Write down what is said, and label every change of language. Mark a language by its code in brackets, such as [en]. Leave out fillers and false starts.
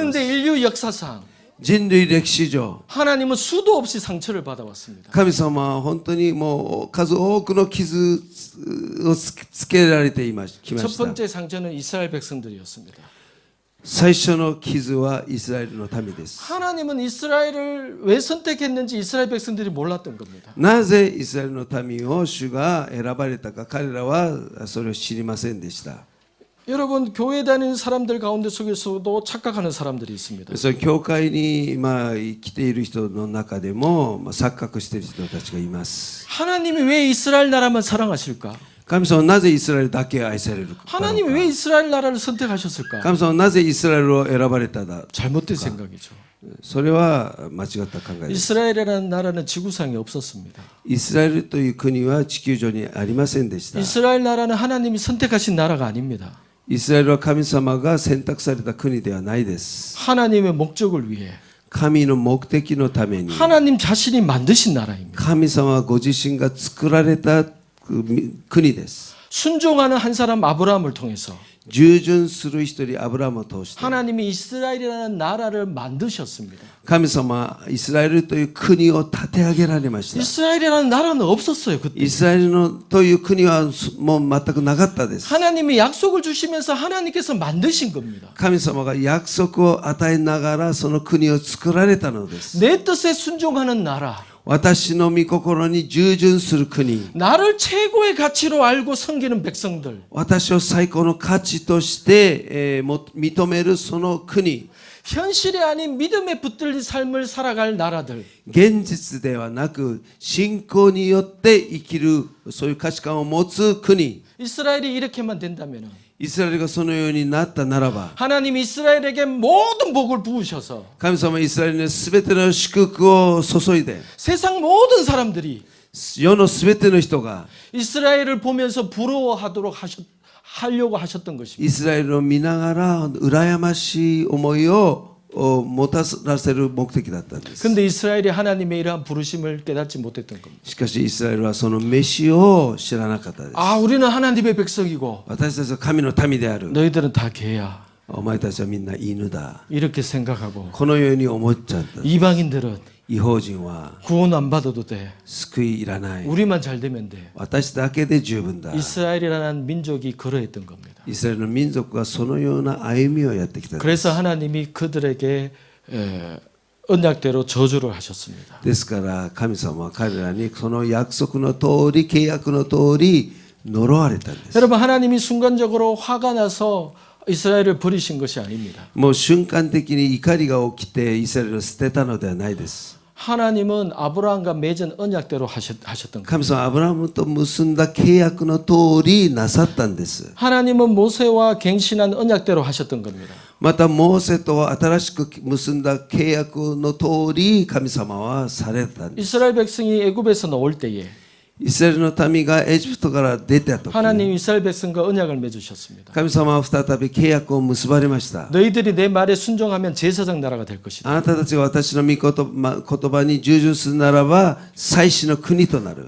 [ko] 그런데 인류 역사상 [ja] 人類歴史上 [ko] 하나님은 수도 없이 상처를 받아왔습니다. [ja] 神様は本当にもう数多くの傷をつけられてきまし [ko] 첫 [ja] た。 [ko] 번째 상처는 이스라엘 백성들이었습니다. [ja] 最初の傷はイスラエルの民です。 [ko] 하나님은 이스라엘을 왜 선택했는지 이스라엘 백성들이 몰랐던 겁니다. [ja] なぜイスラエルの民を主が選ばれたか彼らはそれを知りませんでした。 [ko] 여러분 교회 다니는 사람들 가운데 속에서도 착각하는 사람들이 있습니다. [ja] その教会に来ている人の中でも錯覚している人たちがいます。 [ko] 하나님이 왜 이스라엘 나라만 사랑하실까? [ja] 神様はなぜイスラエルだけ愛されるか。 [ko] 하나님이 왜 이스라엘 나라를 선택하셨을까? [ja] 神様はなぜイスラエルを選ばれただ。 [ko] 잘못된 생각이죠. [ja] それは間違った考えです。 [ko] 이스라엘이라는 나라는 지구상에 없었습니다. [ja] イスラエルという国は地球上にありませんでした。 [ko] 이스라엘 나라는 하나님이 선택하신 나라가 아닙니다. [ja] イスラエルは神様が選択された国ではないです。 [ko] 하나님의 목적을 위해 [ja] 神の目的のために [ko] 하나님 자신이 만드신 나라입니다. [ja] 神様はご自身が作られた国です。 [ko] 순종하는 한 사람 아브라함을 통해서 [ja] 従順する一人アブラムを通して [ko] 하나님이 이스라엘이라는 나라를 만드셨습니다. [ja] 神様はイスラエルという国を立て上げられました。 [ko] 이스라엘이라는 나라는 없었어요. 그때 [ja] イスラエルのという国はもう全くなかったです。 [ko] 하나님이 약속을 주시면서 하나님께서 만드신 겁니다. [ja] 神様が約束を与えながらその国を作られたのです。 [ko] 내 뜻에 순종하는 나라, [ja] 私の御心に従順する国、 [ko] 나를 최고의 가치로 알고 섬기는 백성들, [ja] 私を最高の価値として、認めるその国、 [ko] 현실이 아닌 믿음에 붙들린 삶을 살아갈 나라들, [ja] 現実ではなく信仰によって生きるそういう価値観を持つ国、 [ko] 이스라엘이 이렇게만 된다면 [ja] イスラエルがそのようになったならば [ko] 하나님이 이스라엘에게 모든 복을 부으셔서 [ja] 神様はイスラエルに全ての祝福を注いで [ko] 세상 모든 사람들이 [ja] 世の全ての人が [ko] 이스라엘을 보면서 하려고 하셨던 것입니다. [ja] イスラエルを見ながら羨ましい思いをもたらせる目的だったんです。 [ko] 근데 이스라엘이 하나님의 이러한 부르심을 깨닫지 못했던 겁니다. [ja] しかしイスラエルはその飯を知らなかったです。 [ko] 아, 우리는 하나님의 백성이고 [ja] 私たちは神の民である。 [ko] 너희들은 다 개야. [ja] お前たちはみんな犬だ。 [ko] 이렇게 생각하고 [ja] このように思っちゃった。 [ko] 이방인들은 [ja] 異邦人は [ko] 구원 안 받아도 돼. [ja] 救いいらない。 [ko] 우리만 잘 되면 돼. [ja] 私だけで十分だ。 [ko] 이스라엘이라는 민족이 그러했던 겁니다. [ja] イスラエルの民族がそのような歩みをやってきたんです。 [ko] 그래서 하나님이 그들에게 언약대로 저주를 하셨습니다. [ja] ですから神様は彼らにその約束の通り契約の通り呪われたんです。 [ko] 여러분 하나님이 순간적으로 화가 나서 이스라엘을 버리신 것이 아닙니다. [ja] もう瞬間的に怒りが起きてイスラエルを捨てたのではないです。 [ko] 하나님은 아브라함과 맺은 언약대로 하셨던 거예요. [ja] 神様はアブラハムと結んだ契約の通りなさったんです。 [ko] 하나님은 모세와 갱신한 언약대로 하셨던 겁니다. [ja] またモーセと新しく結んだ契約の通り神様はされたんです。 [ko] 이스라엘 백성이 애굽에서 나올 때에 [ja] イスラエルの民がエジプトから出た時 [ko] 하나님 이스라엘 백성과 언약을 맺으셨습니다. [ja] 神様は再び契約を結ばれました。 [ko] 너희들이 내 말에 순종하면 제사장 나라가 될 것이다. [ja] あなたたちが私の御言葉に従順するならば祭司の国となる。